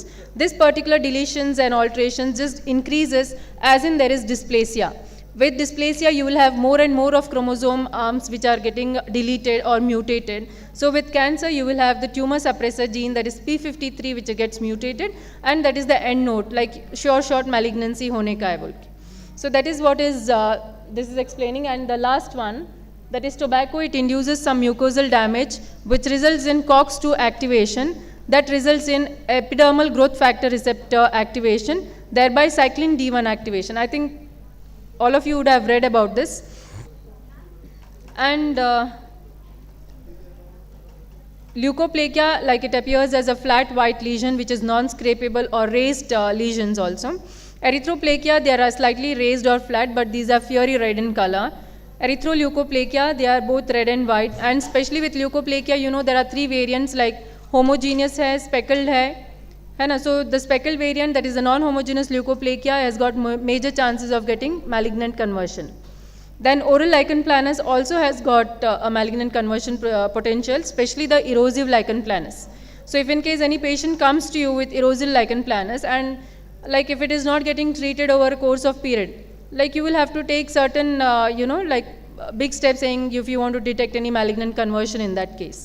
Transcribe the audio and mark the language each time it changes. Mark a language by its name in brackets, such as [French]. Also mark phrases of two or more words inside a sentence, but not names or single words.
[English] This particular deletions and alterations just increases as in there is dysplasia. With dysplasia, you will have more and more of chromosome arms which are getting deleted or mutated. So with cancer, you will have the tumor suppressor gene, that is P53, which gets mutated, and that is the end note, like short malignancy [Hindi] होने का है बोलके. [English] So that is what is this is explaining. And the last one, that is tobacco. It induces some mucosal damage, which results in COX-2 activation, that results in epidermal growth factor receptor activation, thereby cyclin D1 activation. I think all of you would have read about this. And leukoplakia, like it appears as a flat white lesion which is non-scrapable, or raised lesions also. Erythroplakia, they are slightly raised or flat, but these are fiery red in color. Erythroleukoplakia, they are both red and white. And especially with leukoplakia, there are 3 variants, like homogeneous hai, speckled hai. So the speckled variant, that is a non-homogeneous leukoplakia, has got major chances of getting malignant conversion. Then oral lichen planus also has got a malignant conversion potential, especially the erosive lichen planus. So if in case any patient comes to you with erosive lichen planus, and like if it is not getting treated over a course of period, like you will have to take certain, big steps saying if you want to detect any malignant conversion in that case.